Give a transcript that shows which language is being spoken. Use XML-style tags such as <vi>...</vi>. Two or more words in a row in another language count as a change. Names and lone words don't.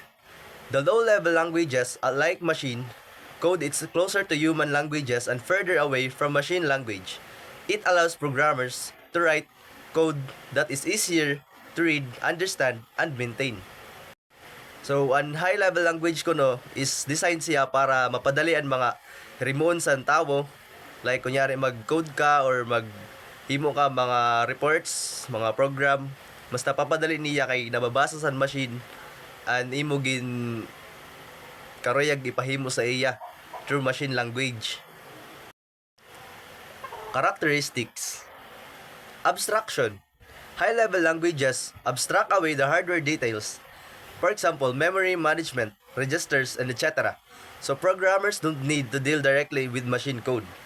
<en>The low-level languages, like machine code, is closer to human languages and further away from machine language. It allows programmers to write code that is easier to read, understand, and maintain.</en> <hil>So, ang</hil> <en>high-level language</en> <hil>ko no</hil> <en>is designed</en> <hil>siya para mapadali ang mga remon sa tao. Like, kunyari mag-code ka or himo ka mga reports, mga program, mas napapadali niya kay nababasa sa machine and imo gin karoyag ipahimo sa iya through</hil> <en>machine language. Characteristics. Abstraction. High-level languages abstract away the hardware details. For example, memory management, registers, and etc. So programmers don't need to deal directly with machine code.</en>